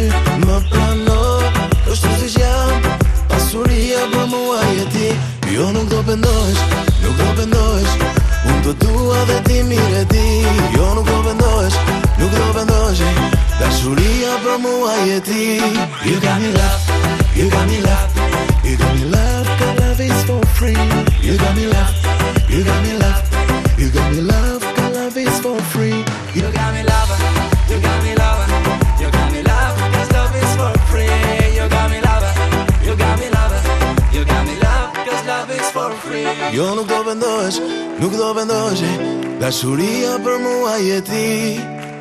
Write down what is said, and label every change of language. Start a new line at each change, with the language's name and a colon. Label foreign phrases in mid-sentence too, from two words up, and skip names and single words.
Albanian: Më prano, kështu si që jam, pasuria për mua je ti. Jo nuk do pendohesh, nuk do pendohesh, unë të dua dhe ti mire ti. Jo nuk do pendohesh, nuk do pendohesh, dashuria për mua je ti.
English: You got me love, you got me love, you got me love, cause love is for free. You got me love, you got me love, you got me love, cause love is for free. You got me love, you got me love, you got me love, cause love is for free. You got me love, you got me love, you got me love, cause love is for free.
Albanian: Jo nuk do pendohesh, nuk do pendohesh, dashuria për mua je ti.